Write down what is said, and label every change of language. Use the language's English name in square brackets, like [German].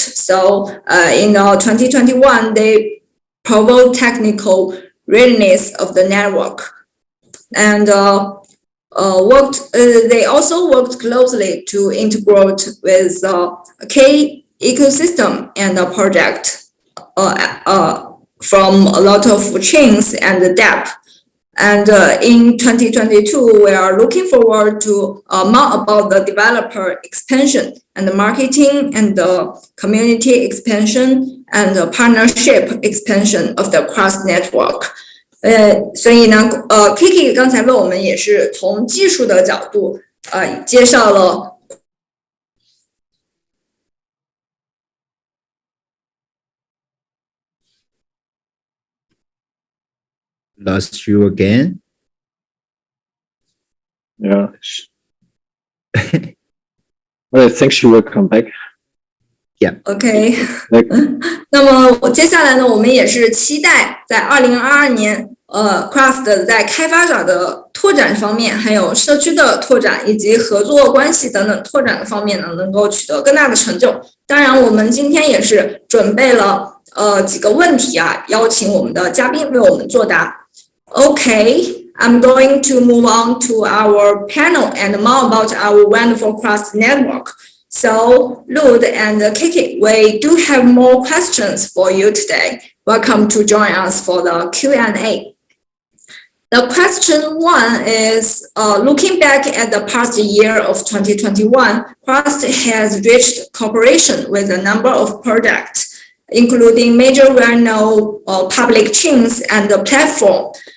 [English] So in 2021, they proved technical readiness of the network, and they also worked closely to integrate with K ecosystem and the project from a lot of chains and the DApp. And in 2022, we are looking forward to more about the developer expansion and the marketing and the community expansion and the partnership expansion of the Crust network. [Chinese] 所以呢，Kiki 刚才为我们也是从技术的角度介绍了。 [English] Lost you again. Yeah. Well, I think she will come back. Yeah. [Chinese] OK 那么接下来呢，我们也是期待在2022年Crust 在开发者的拓展方面，还有社区的拓展以及合作关系等等拓展的方面呢，能够取得更大的成就。当然，我们今天也是准备了几个问题啊，邀请我们的嘉宾为我们作答。 [English] Okay, I'm going to move on to our panel and more about our wonderful Crust network. So, Lud and KK, we do have more questions for you today. Welcome to join us for the Q&A. The question one is, looking back at the past year of 2021, Crust has reached cooperation with a number of projects, including major well-known public chains and the platform.